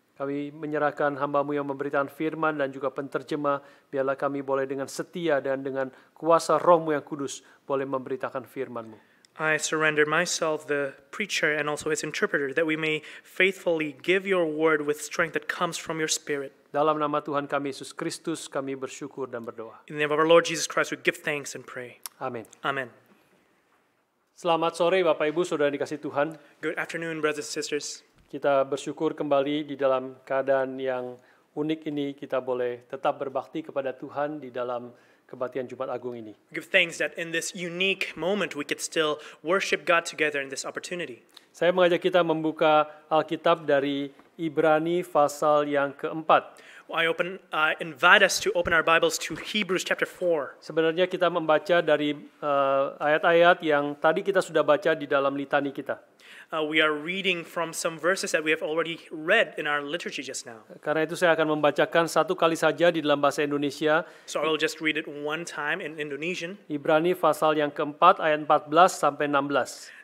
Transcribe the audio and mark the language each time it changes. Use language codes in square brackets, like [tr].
[ms] Kami menyerahkan hamba-Mu yang memberikan firman dan juga penterjemah. Biarlah kami boleh dengan setia dan dengan kuasa Roh-Mu yang kudus boleh memberitakan firman-Mu. [en] I surrender myself, the preacher and also his interpreter, that we may faithfully give your word with strength that comes from your Spirit. [ms] Dalam nama Tuhan kami Yesus Kristus kami bersyukur dan berdoa. [en] In the name of our Lord Jesus Christ, we give thanks and pray. [ms] Amin. [en] Amen. [id] Selamat sore Bapak Ibu Saudara dikasih Tuhan. [en] Good afternoon, brothers and sisters. [id] Kita bersyukur kembali di dalam keadaan yang unik ini kita boleh tetap berbakti kepada Tuhan di dalam kebaktian Jumat Agung ini. [en] We give thanks that in this unique moment we could still worship God together in this opportunity. [id] Saya mengajak kita membuka Alkitab dari Ibrani pasal yang keempat. [en] I invite us to open our Bibles to Hebrews chapter 4. [id] Sebenarnya kita membaca dari ayat-ayat yang tadi kita sudah baca di dalam litani kita. [en] We are reading from some verses that we have already read in our liturgy just now. [id] Karena itu saya akan membacakan satu kali saja di dalam bahasa Indonesia. [en] So I will just read it one time in Indonesian. [id] Ibrani pasal yang keempat ayat 14 sampai 16.